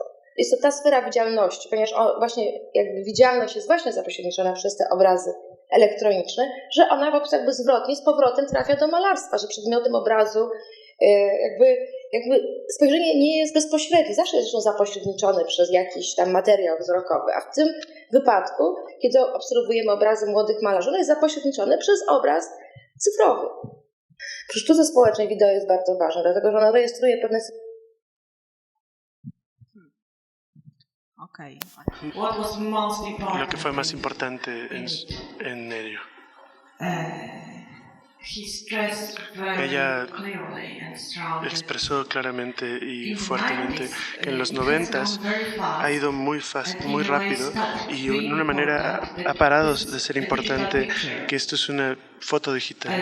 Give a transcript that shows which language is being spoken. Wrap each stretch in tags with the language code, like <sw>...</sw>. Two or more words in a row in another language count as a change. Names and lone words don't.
<pl>Jest to ta sfera widzialności, ponieważ właśnie jakby widzialność jest właśnie zapośredniczona przez te obrazy elektroniczne, że ona jakby zwrotnie z powrotem trafia do malarstwa, że przedmiotem obrazu jakby spojrzenie nie jest bezpośrednie, zawsze jest zresztą zapośredniczone przez jakiś tam materiał wzrokowy, a w tym wypadku, kiedy obserwujemy obrazy młodych malarzy, ono jest zapośredniczone przez obraz cyfrowy. Przy sztuce społecznej wideo jest bardzo ważne, dlatego że ono rejestruje pewne Okay.</pl> <es>Lo que fue más importante en ello. Ella expresó claramente y fuertemente que en los 90s ha ido muy rápido y de una manera ha parado de ser importante que esto es una foto digital.</es>